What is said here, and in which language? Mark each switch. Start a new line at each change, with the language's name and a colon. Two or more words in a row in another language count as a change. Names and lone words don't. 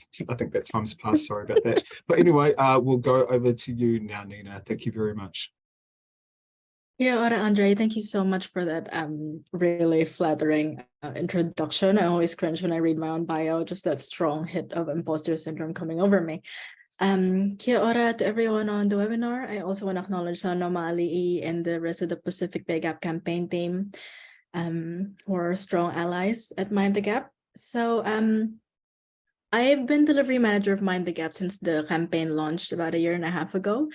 English: I think that time's passed, sorry about that. But anyway, we'll go over to you now, Nina. Thank you very much. Yeah, ora Andre, thank you so much for that really flattering introduction. I always cringe when I read my own bio, just that strong hit of imposter syndrome coming over me.
Māori: Kia ora
English: to everyone on the webinar. I also want to acknowledge Saunoamaali'i and the rest of the Pacific Pay Gap campaign team, who are strong allies at Mind the Gap. So I've been delivery manager of Mind the Gap since the campaign launched about 1.5 years ago.